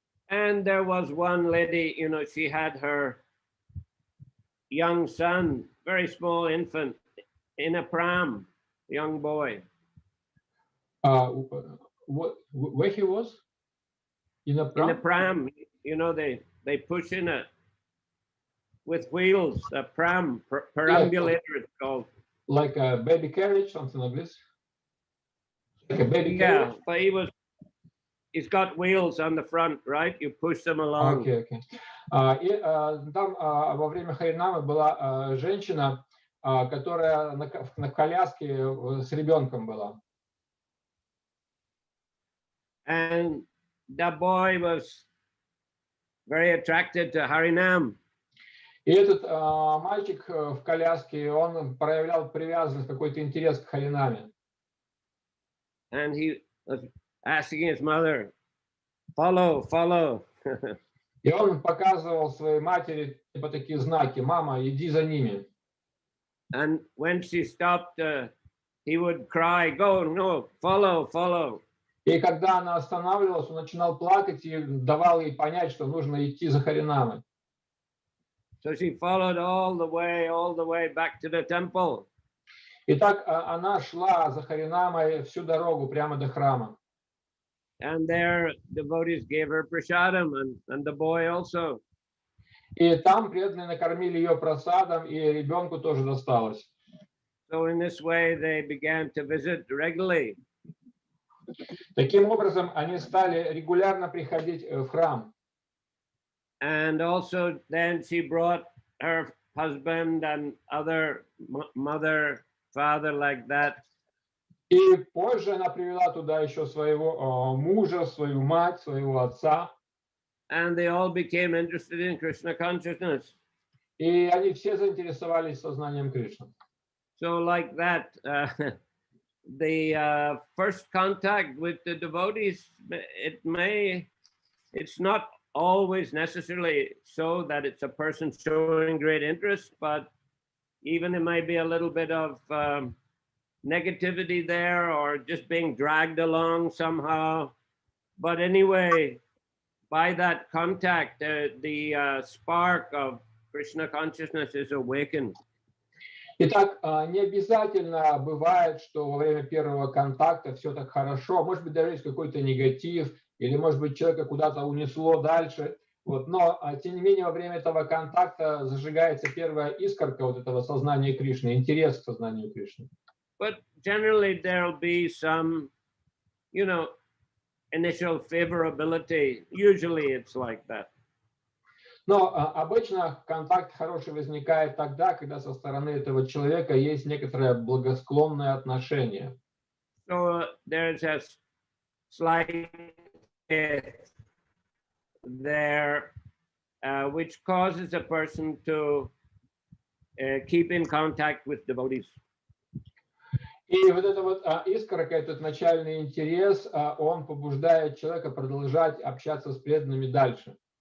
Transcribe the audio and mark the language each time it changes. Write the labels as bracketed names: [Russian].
[English] And there was one lady, she had her young son, very small infant, in a pram, young boy. Where he was? In a In a pram? pram, they push in it with wheels, a pram, perambulator it's called. Like a baby carriage, something like this? Like a baby carriage? But he's got wheels on the front, right? You push them along. Okay. [Russian] И там во время Харинамы была женщина, которая на коляске с ребенком была. [English] And the boy was very attracted to Harinam. [Russian] И этот мальчик в коляске, он проявлял привязанность, какой-то интерес к Харинаме. [English] And he was asking his mother, follow. [Russian] И он показывал своей матери типа такие знаки: мама, иди за ними. [English] And when she stopped, he would cry, go, no, follow. [Russian] И когда она останавливалась, он начинал плакать и давал ей понять, что нужно идти за Харинамой. [English] So she followed all the way back to the temple. [Russian] И так она шла за Харинамой всю дорогу прямо до храма. [English] And there devotees gave her prasadam and the boy also. [Russian] И там преданные накормили ее просадом, и ребенку тоже досталось. [English] So in this way they began to visit regularly. [Russian] Таким образом, они стали регулярно приходить в храм. [English] And also then she brought her husband and other mother, father like that. [Russian] И позже она привела туда еще своего мужа, свою мать, своего отца. [English] And they all became interested in Krishna consciousness. [Russian] И они все заинтересовались сознанием Кришны. [English] So like that, the first contact with the devotees, it's not always necessarily so that it's a person showing great interest, but even it might be a little bit of negativity there or just being dragged along somehow. But anyway, by that contact, the spark of Krishna consciousness is awakened. [Russian] Итак, не обязательно бывает, что во время первого контакта все так хорошо. Может быть, даже есть какой-то негатив, или, может быть, человека куда-то унесло дальше. Вот. Но, тем не менее, во время этого контакта зажигается первая искорка вот этого сознания Кришны, интерес к сознанию Кришны. [English] But generally there'll be some, initial favorability. Usually it's like that. [Russian] Но обычно контакт хороший возникает тогда, когда со стороны этого человека есть некоторое благосклонное отношение. [English] So there's a slight there, which causes a person to keep in contact with devotees. [Russian] И вот эта вот искорка, этот начальный интерес, он побуждает человека продолжать общаться с преданными дальше.